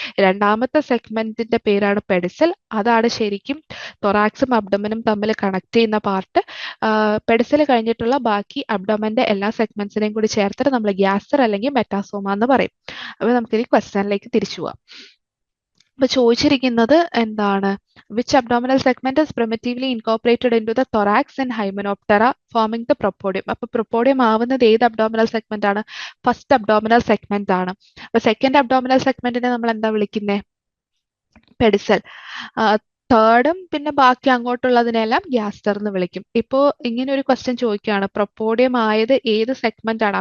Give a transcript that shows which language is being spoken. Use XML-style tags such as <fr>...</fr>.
<ml>രണ്ടാമത്തെ സെഗ്മെന്റിന്റെ പേരാണ് പെഡിസൽ. അതാണ് ശരിക്കും തൊറാക്സും അബ്ഡമനും തമ്മിൽ കണക്ട് ചെയ്യുന്ന പാർട്ട്. പെഡിസൽ കഴിഞ്ഞിട്ടുള്ള ബാക്കി അബ്ഡമന്റെ എല്ലാ സെഗ്മെന്റ്സിനെയും കൂടി ചേർത്തിട്ട് നമ്മൾ ഗ്യാസ്റ്റർ അല്ലെങ്കിൽ മെറ്റാസോമ എന്ന് പറയും. അപ്പൊ നമുക്കിനി ക്വസ്റ്റ്യനിലേക്ക് തിരിച്ചു പോവാം. അപ്പൊ ചോദിച്ചിരിക്കുന്നത് എന്താണ്,</ml> <en>Which abdominal segment is primitively incorporated into the thorax in Hymenoptera forming the propodium.</en> <ml>അപ്പൊ പ്രൊപ്പോഡിയം ആവുന്നത് ഏത് അബ്ഡോമിനൽ സെഗ്മെന്റ് ആണ്? ഫസ്റ്റ് അബ്ഡോമിനൽ സെഗ്മെന്റ് ആണ്. അപ്പൊ സെക്കൻഡ് അബ്ഡോമിനൽ സെഗ്മെന്റിനെ നമ്മൾ എന്താ വിളിക്കുന്നത്? പെഡിസൽ. തേർഡും പിന്നെ ബാക്കി അങ്ങോട്ടുള്ളതിനെല്ലാം ഗ്യാസ്റ്റർ എന്ന് വിളിക്കും. ഇപ്പോ ഇങ്ങനെ ഒരു ക്വസ്റ്റ്യൻ ചോദിക്കുകയാണ്, പ്രൊപ്പോഡിയം ആയത് ഏത് സെഗ്മെന്റ് ആണ്?</ml>